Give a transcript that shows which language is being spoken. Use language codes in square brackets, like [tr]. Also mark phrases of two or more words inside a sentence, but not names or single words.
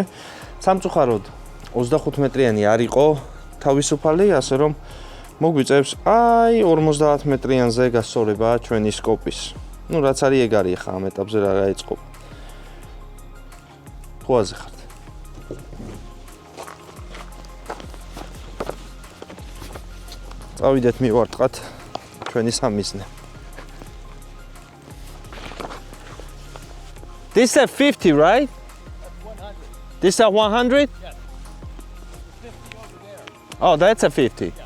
[ka] სამწუხაროდ 25 მეტრიანი არ იყო თავისუფალი, ასე რომ მოგვიწევს აი 50 მეტრიანზე გასწორება ჩვენი სკოპის. ნუ რაც არის ეგ არის ხა ამ ეტაპზე რა გაიწყობა. ხოაზე ხართ. წავიდეთ მივარტყათ ჩვენი სამიზნე. [en] This is 50, right? This is 100? Yes. 50 over there. Oh, that's a 50. Yeah.